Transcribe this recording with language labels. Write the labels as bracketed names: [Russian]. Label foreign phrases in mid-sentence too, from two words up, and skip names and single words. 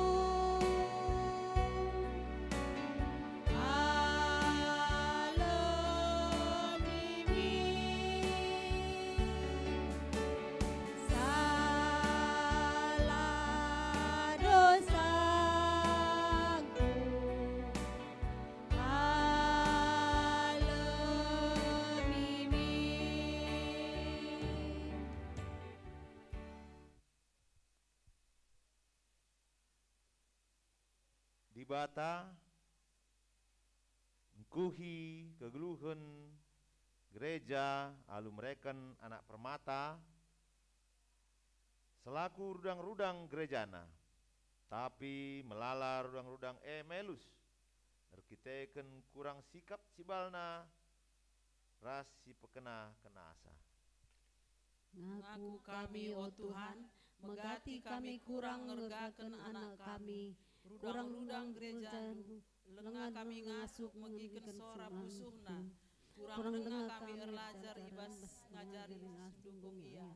[Indonesian] alam ini salah dosaku, alam ini. [Batak Karo] Di bata ngkuhi kegeluhan gereja alu mereken anak permata selaku rudang-rudang gerejana, tapi melala rudang-rudang melus erkiteken kurang sikap sibalna ras si pekena kenasa. Ngaku kami, oh Tuhan, megati kami kurang ngergaken anak kami, rudang-rudang gereja, lengah kami ngasuk megiken sora pusuhna, kurang dengah kami erlajar ibas ngajari dukung ia.